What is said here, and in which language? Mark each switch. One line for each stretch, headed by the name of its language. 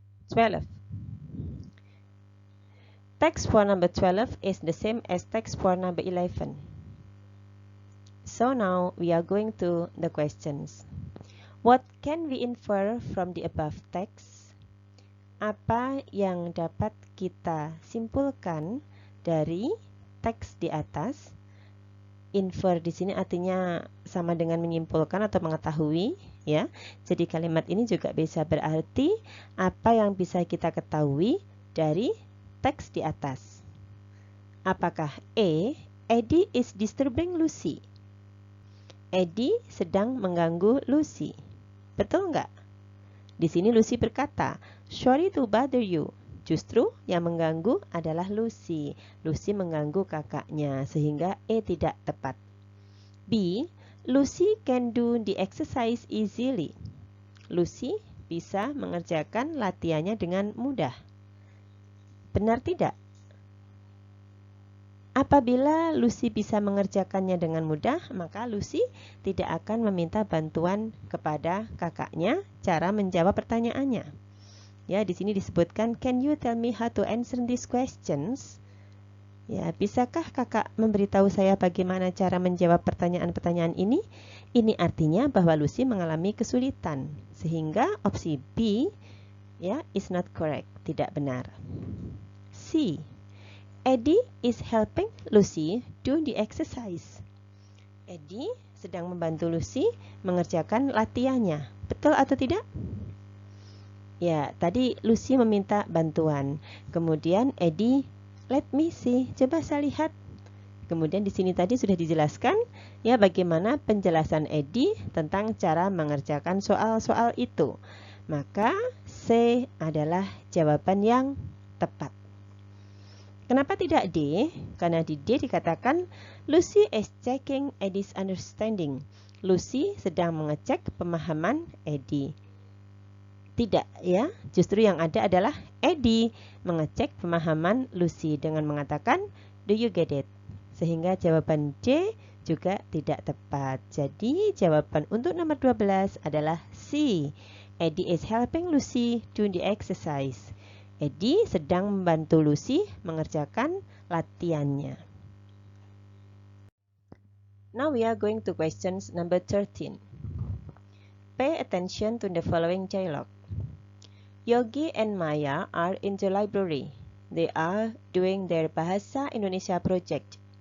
English: 12. Text for number 12 is the same as text for number 11. So now we are going to the questions. What can we infer from the above text?
Indonesian: Apa yang dapat kita simpulkan dari teks di atas? Infer di sini artinya sama dengan menyimpulkan atau mengetahui, ya. Jadi kalimat ini juga bisa berarti apa yang bisa kita ketahui dari teks di atas. Apakah
English: A, Eddie is disturbing Lucy?
Indonesian: Eddie sedang mengganggu Lucy. Betul nggak? Di sini Lucy berkata,
English: sorry to bother you.
Indonesian: Justru yang mengganggu adalah Lucy. Lucy mengganggu kakaknya, sehingga E tidak tepat.
English: B, Lucy can do the exercise easily.
Indonesian: Lucy bisa mengerjakan latihannya dengan mudah. Benar tidak? Apabila Lucy bisa mengerjakannya dengan mudah, maka Lucy tidak akan meminta bantuan kepada kakaknya cara menjawab pertanyaannya. Ya, di sini disebutkan,
English: can you tell me how to answer these questions?
Indonesian: Ya, bisakah kakak memberitahu saya bagaimana cara menjawab pertanyaan-pertanyaan ini? Ini artinya bahwa Lucy mengalami kesulitan, sehingga opsi B, ya,
English: is not correct,
Indonesian: tidak benar.
English: C, Eddie is helping Lucy do the exercise.
Indonesian: Eddie sedang membantu Lucy mengerjakan latihannya. Betul atau tidak? Ya, tadi Lucy meminta bantuan. Kemudian Eddie,
English: let me see,
Indonesian: coba saya lihat. Kemudian di sini tadi sudah dijelaskan ya bagaimana penjelasan Eddie tentang cara mengerjakan soal-soal itu. Maka C adalah jawaban yang tepat. Kenapa tidak D? Karena di D dikatakan
English: Lucy is checking Eddie's understanding.
Indonesian: Lucy sedang mengecek pemahaman Eddie. Tidak ya, justru yang ada adalah Eddie mengecek pemahaman Lucy dengan mengatakan
English: do you get it?
Indonesian: Sehingga jawaban D juga tidak tepat. Jadi jawaban untuk nomor 12 adalah C.
English: Eddie is helping Lucy do the exercise.
Indonesian: Eddie sedang membantu Lucy mengerjakan latihannya.
English: Now we are going to questions number 13. Pay attention to the following dialogue. Yogi and Maya are in the library. They are doing their Bahasa Indonesia project.